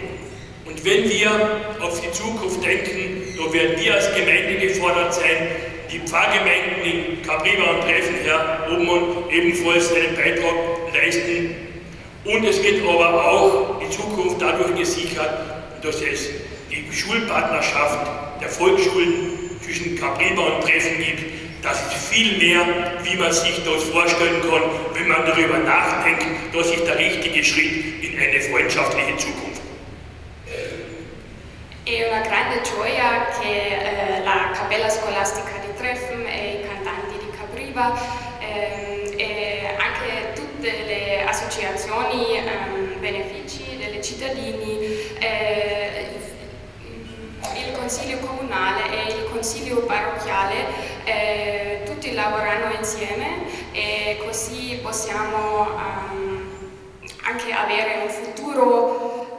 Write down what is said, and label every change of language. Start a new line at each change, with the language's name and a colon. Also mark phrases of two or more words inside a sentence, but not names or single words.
German: Und wenn wir auf die Zukunft denken, dann werden wir als Gemeinde gefordert sein, die Pfarrgemeinden in Capriva und Treffen, Herr Obmann, ebenfalls einen Beitrag leisten Und es wird aber auch in Zukunft dadurch gesichert, dass es die Schulpartnerschaft der Volksschulen zwischen Capriba und Treffen gibt. Das ist viel mehr, wie man sich das vorstellen kann, wenn man darüber nachdenkt, dass ist der richtige Schritt in eine freundschaftliche Zukunft.
Italian: È una grande gioia che la Cappella Scolastica di Treffem e i cantanti di Capriba e anche tutte le associazioni benefici dei cittadini, il Consiglio Comunale e il Consiglio Parrocchiale, tutti lavorano insieme e così possiamo anche avere un futuro.